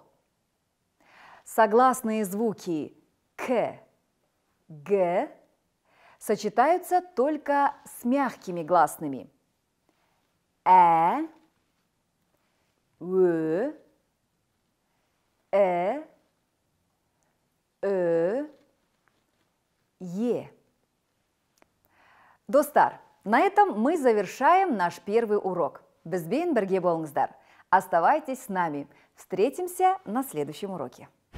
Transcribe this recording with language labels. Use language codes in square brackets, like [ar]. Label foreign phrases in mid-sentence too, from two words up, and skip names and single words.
[ru] Согласные звуки К, Г сочетаются только с мягкими гласными Ө, Е. Достар, на этом мы завершаем наш первый урок. [kk] Бізбен бірге болыңыздар. [ru] Оставайтесь с нами. Встретимся на следующем уроке.